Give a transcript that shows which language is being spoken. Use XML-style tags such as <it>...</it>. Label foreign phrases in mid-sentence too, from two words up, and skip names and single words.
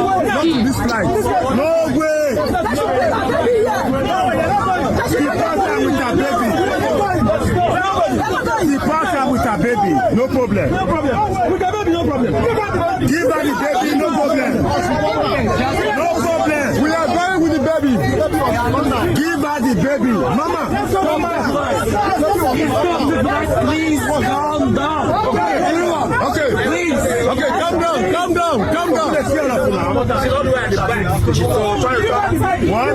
<en>This flight. No way. Depart her with her baby. No problem. No problem. With her baby, no problem. Give her the baby, no problem. No problem. We are going with the baby. Give her the baby. Mama. Please calm down. Okay. Please. Okay, calm down. Calm down. Calm down. She's all the way at the back. She's trying to talk. What?</en>